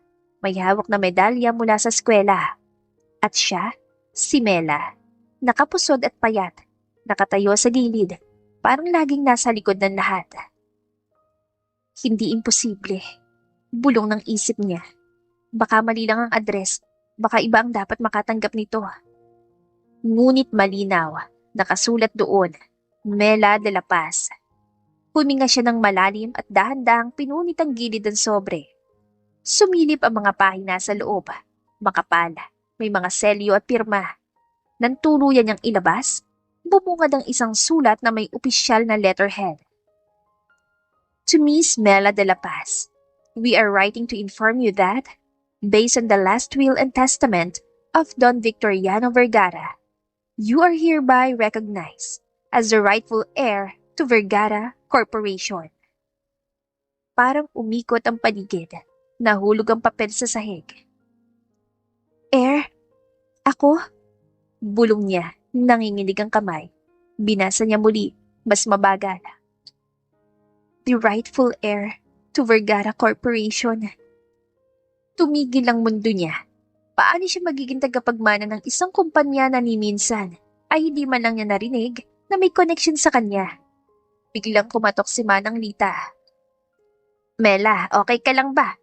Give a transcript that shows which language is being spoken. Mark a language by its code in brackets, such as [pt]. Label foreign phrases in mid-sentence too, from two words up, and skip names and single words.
[tl] May hawak na medalya mula sa eskwela. At siya, si Mela, nakapusod at payat, nakatayo sa gilid, parang laging nasa likod ng lahat. Hindi imposible. Bulong ng isip niya. Baka mali lang ang address, baka iba ang dapat makatanggap nito. Ngunit malinaw, nakasulat doon, Mela de la Paz. Huminga siya ng malalim at dahan-dahang pinunit ang gilid ng sobre. Sumilip ang mga pahina sa loob, makapal, may mga selyo at pirma. Nang tuluyan niyang ilabas, bumungad ang isang sulat na may opisyal na letterhead. [en] To Miss Mela de la Paz, we are writing to inform you that, based on the last will and testament of Don Victoriano Vergara, you are hereby recognized as the rightful heir to Vergara Corporation. [tl] Parang umikot ang paligid, nahulog ang papel sa sahig. Heir? Ako? Bulong niya, nanginginig ang kamay. Binasa niya muli, mas mabagal. [en] The rightful heir to Vergara Corporation. [tl] Tumigil ang mundo niya. Paano siya magiging tagapagmana ng isang kumpanya na ni minsan ay hindi man lang niya narinig na may connection sa kanya? Biglang kumatok si Manang Lita. Mela, okay ka lang ba?